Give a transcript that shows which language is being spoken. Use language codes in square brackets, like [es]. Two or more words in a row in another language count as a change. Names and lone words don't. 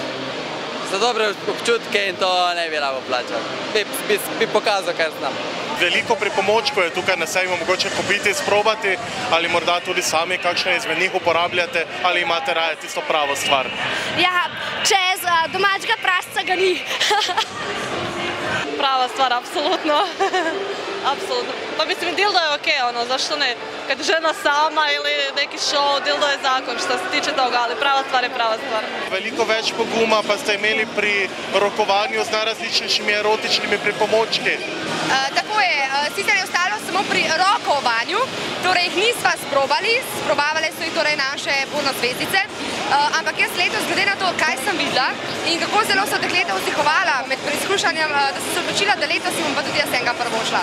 [sl] Za dobre občutke in to ne bi rabo plačati. Bi pokazal, kaj znam. Veliko pripomočkov je tukaj na sejmu, mogoče kupiti, sprobati ali morda tudi sami kakšne izmed njih uporabljate ali imate raje tisto pravo stvar? Ja, čez domačega prasca ga ni. Prava stvar, apsolutno. Apsolutno. [hr] Pa mislim, dildo je okej, zašto ne? Kad žena sama ili neki show, dildo je zakon što se tiče toga, ali prava stvar je prava stvar. [sl] Veliko več poguma pa ste imeli pri rokovanju z najrazličnejšimi erotičnimi pripomočki. Tako je, sicer je ostalo samo pri rokovanju, torej jih nisva sprobali, sprobavale so jih torej naše pornozvezdice, ampak jaz letos, glede na to, kaj sem videla in kako zelo so dekleta vzdihovala med preizkušanjem, da sem se odločila, da letos bom pa tudi jaz enega prvošla.